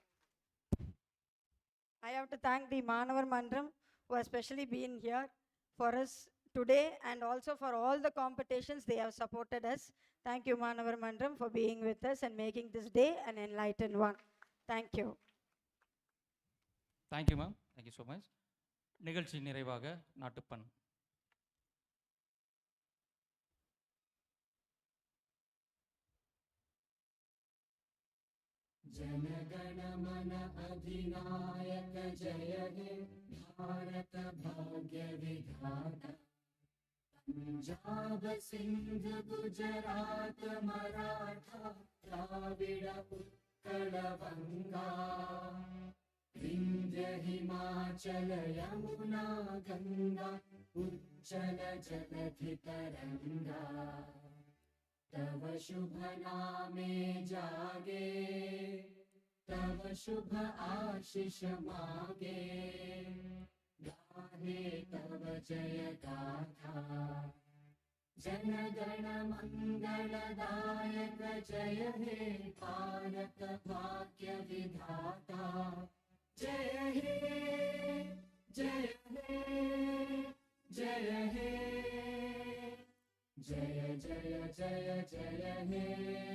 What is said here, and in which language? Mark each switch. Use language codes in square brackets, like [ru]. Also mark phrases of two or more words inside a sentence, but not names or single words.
[en] I have to thank the Manavar Mandram, who has especially been here for us today, and also for all the competitions they have supported us. Thank you, Manavar Mandram, for being with us and making this day an enlightened one. Thank you. Thank you ma'am, thank you so much. [ta] நிகழ்ச்சி நிறைவாக நாட்டுப்பண். [bn] জনগণমন অধিনায়ক জয় হে ভারত ভাগ্য বিধাতা পঞ্জাব সিন্ধু গুজরাট মরাঠা দ্রাবিড় উৎকল বঙ্গ বিন্ধ্য হিমাচল যমুনা গঙ্গা উচ্ছল জলধি তরঙ্গ তব শুভ নামে জাগে তব শুভ আশিস মাগে গাহে তব জয় গাথা জনগণ মঙ্গলদায়ক জয় হে ভারত ভাগ্য বিধাতা জয় হে জয় হে জয় হে জয় জয় জয় জয় হে